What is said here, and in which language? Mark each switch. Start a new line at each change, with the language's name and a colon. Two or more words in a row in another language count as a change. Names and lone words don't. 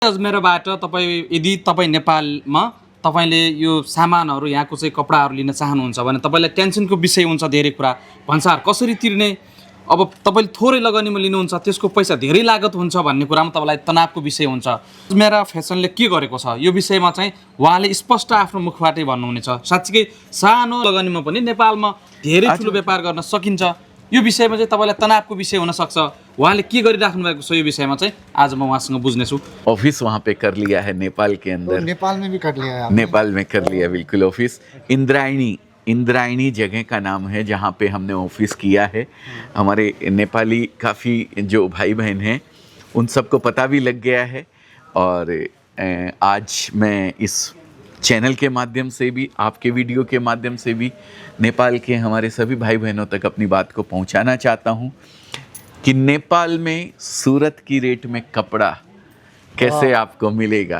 Nepali: अजमेरबाट तपाईँ यदि तपाईँ नेपालमा तपाईँले यो सामानहरू यहाँको चाहिँ कपडाहरू लिन चाहनुहुन्छ भने तपाईँलाई टेन्सनको विषय हुन्छ धेरै कुरा भन्सार कसरी तिर्ने अब तपाईँले थोरै लगानीमा लिनुहुन्छ त्यसको पैसा धेरै लागत हुन्छ भन्ने कुरामा तपाईँलाई तनावको विषय हुन्छ। मेरा फेसनले के गरेको छ यो विषयमा चाहिँ उहाँले स्पष्ट आफ्नो मुखबाटै भन्नुहुनेछ। साँच्चीकै सानो लगानीमा पनि नेपालमा धेरै ठुलो व्यापार गर्न सकिन्छ। यो विषयमा चाहिँ तपाईँलाई तनावको विषय हुन सक्छ। उहाँले के गरिराख्नु भएको छ यो विषयमा चाहिँ आज म उहाँसँग बुझ्नेछु।
Hindi: ऑफिस वहाँ पे कर लिया है नेपाल के अंदर। नेपाल में भी कर लिया है? नेपाल में कर लिया बिल्कुल ऑफिस। इंद्रायणी जगह का नाम है जहाँ पे हमने ऑफिस किया है। हमारे नेपाली काफ़ी जो भाई बहन हैं उन सबको पता भी लग गया है और आज मैं इस चैनल के माध्यम से भी आपके वीडियो के माध्यम से भी नेपाल के हमारे सभी भाई बहनों तक अपनी बात को पहुंचाना चाहता हूं कि नेपाल में सूरत की रेट में कपड़ा कैसे आपको मिलेगा।